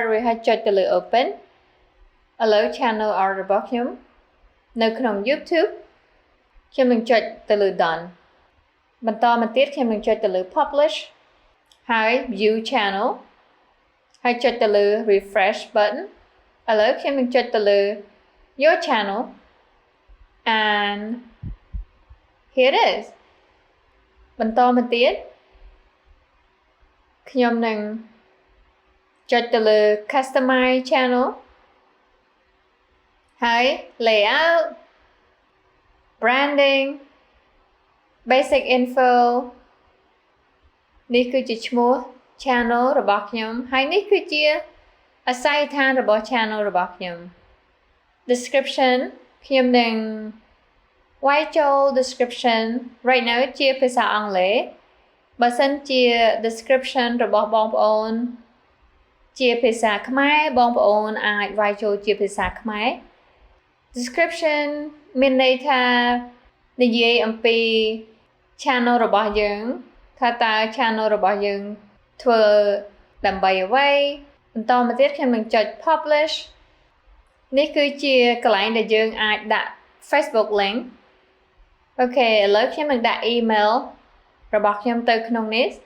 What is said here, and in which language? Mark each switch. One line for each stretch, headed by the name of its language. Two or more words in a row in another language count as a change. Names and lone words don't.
Khmer: រួចហើយចុចទៅលើ open ឥឡូវ
English: channel art
Khmer: របស់ខ្ញុំនៅក្នុង YouTube ខ្ញុំនឹងចុចទៅលើ done បន្តមកទៀតខ្ញុំនឹងចុចទៅលើ publish ហើយ
English: view channel
Khmer: ហើយចុចទៅលើ
English: refresh button
Khmer: ឥឡូវខ្ញុំនឹងចុចទៅលើ
English: your channel and here it is
Khmer: បន្តមកទៀត ខ្ញុំនឹងចុចទៅលើ
English: customize channel
Khmer: ហើយ
English: layout branding basic info
Khmer: នេះគឺជាឈ្មោះ channel របស់ខ្ញុំហើយនេះគឺជាអាស័យដ្ឋានរបស់ channel របស់ ខ្ញុំ description ខ្ញុំនឹងវាយចូល
English: description right now
Khmer: ជាភាសាអង់គ្លេសបើសិនជា description របស់បង ប្អូនជាភាសាខ្មែរបងប្អូនអាចវាយចូលជាភាសាខ្មែរ description មានន័យថានិយាយអំពី channel របស់យើងថាតើ channel របស់យើងធ្វើដើម្បីអ្វីបន្តមកទៀតខ្ញុំនឹងចុច publish នេះគឺជាកន្លែងដែលយើងអាចដាក់ Facebook link អូខេឥឡូវខ្ញុំនឹងដាក់ email របស់ខ្ញុំទៅក្នុងនេះ